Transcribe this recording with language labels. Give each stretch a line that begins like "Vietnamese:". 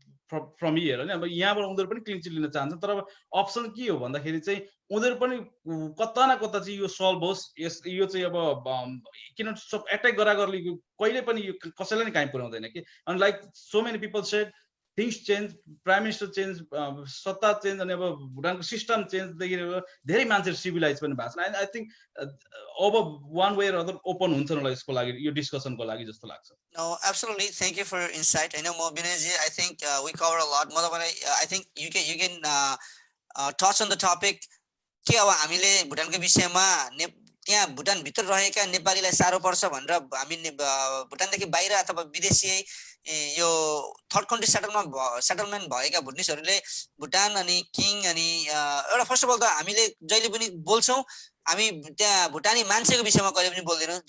Nepali: From here होइन। अब यहाँबाट उनीहरू पनि क्लिन चिट लिन चाहन्छन्, तर अब अप्सन के हो भन्दाखेरि चाहिँ उनीहरू पनि कता न कता चाहिँ यो सल्भ होस्, यो चाहिँ अब किन एट्याक गरागरले कहिले पनि यो कसैलाई नै काहीँ पुर्याउँदैन कि। अनि like so many people shed things change, prime minister change, सत्ता चेन्ज, अनि अब भुटानको सिस्टम चेन्जदेखि धेरै मान्छेहरू सिभिलाइज पनि भएको छन्। आई थिङ्क अब वान वे अदर ओपन हुन्छ होला यसको लागि, यो डिस्कसनको लागि जस्तो लाग्छ।
English: No, absolutely. Thank you for your insight. I know, Binayji, I think we cover a lot. I think you can touch on the topic.
Nepali: के अब हामीले भुटानको विषयमा त्यहाँ भुटानभित्र रहेका नेपालीलाई साह्रो पर्छ भनेर हामी भुटानदेखि बाहिर अथवा विदेशी यो थर्ड कन्ट्री सेटलमेन्ट भएका भुटनिसहरूले भुटान अनि किङ अनि एउटा फर्स्ट अफ अल त हामीले जहिले पनि बोल्छौँ, हामी त्यहाँ भुटानी मान्छेको विषयमा कहिले पनि बोल्दैनौँ।